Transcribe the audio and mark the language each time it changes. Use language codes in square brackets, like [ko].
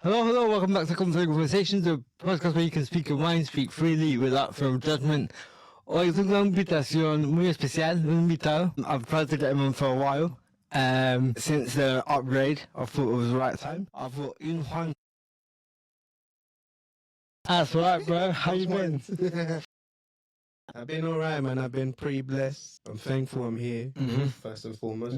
[en] Hello, welcome back to Conversations, a podcast where you can speak your mind, speak freely without fear of judgment. [es] Hoy tengo una invitación muy especial, un invitado. [en] I've tried to get him on for a while. Since the upgrade, I thought it was the right time. I've got in Juan. That's right, bro. How you been? I've been alright, man. I've been pretty blessed. I'm thankful I'm here, first and foremost.